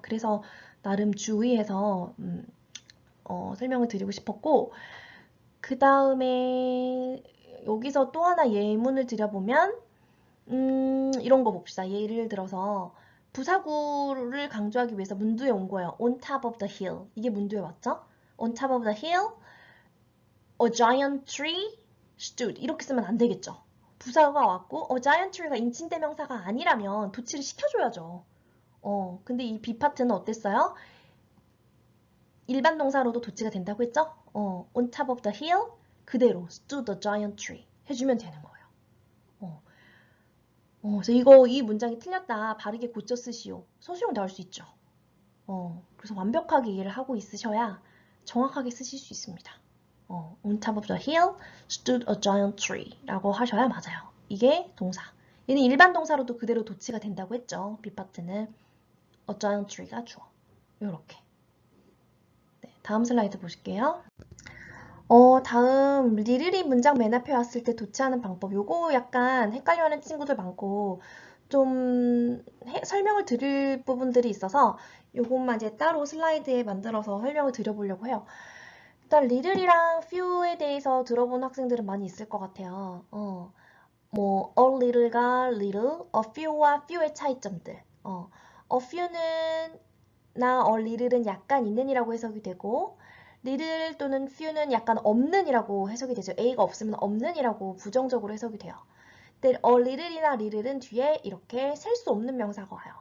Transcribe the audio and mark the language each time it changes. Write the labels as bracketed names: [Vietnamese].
[Korean] 그래서 나름 주의해서 설명을 드리고 싶었고, 그 다음에 여기서 또 하나 예문을 드려보면 이런 거 봅시다. 예를 들어서 부사구를 강조하기 위해서 문두에 온 거예요. [English] On top of the hill. [Korean] 이게 문두에 왔죠? [English] On top of the hill, a giant tree stood. [Korean] 이렇게 쓰면 안 되겠죠. 부사가 왔고 [English] a giant tree [Korean] 가 인칭대명사가 아니라면 도치를 시켜줘야죠. 근데 이 B 파트는 어땠어요? 일반 동사로도 도치가 된다고 했죠? [English] On top of the hill [Korean] 그대로 [English] stood a giant tree [Korean] 해주면 되는 거예요. 그래서 이 문장이 틀렸다. 바르게 고쳐 쓰시오. 서술형 나올 수 있죠. 그래서 완벽하게 이해를 하고 있으셔야 정확하게 쓰실 수 있습니다. [English] On top of the hill stood a giant tree [Korean] 라고 하셔야 맞아요. 이게 동사. 얘는 일반 동사로도 그대로 도치가 된다고 했죠. B 파트는 [English] a giant tree [Korean] 가 주어. 요렇게. 네, 다음 슬라이드 보실게요. 다음 리를이 문장 맨 앞에 왔을 때 도치하는 방법. 요거 약간 헷갈려하는 친구들 많고 좀 설명을 드릴 부분들이 있어서 요것만 이제 따로 슬라이드에 만들어서 설명을 드려보려고 해요. 일단 리를이랑 few에 대해서 들어본 학생들은 많이 있을 것 같아요. 뭐 [English] a little [Korean] 가 little, [English] a few [Korean] 와 few의 차이점들. a few는 나 a little은 약간 있는이라고 해석이 되고 little 또는 few는 약간 없는이라고 해석이 되죠. A가 없으면 없는이라고 부정적으로 해석이 돼요. 근데 a little이나 little은 뒤에 이렇게 셀 수 없는 명사가 와요.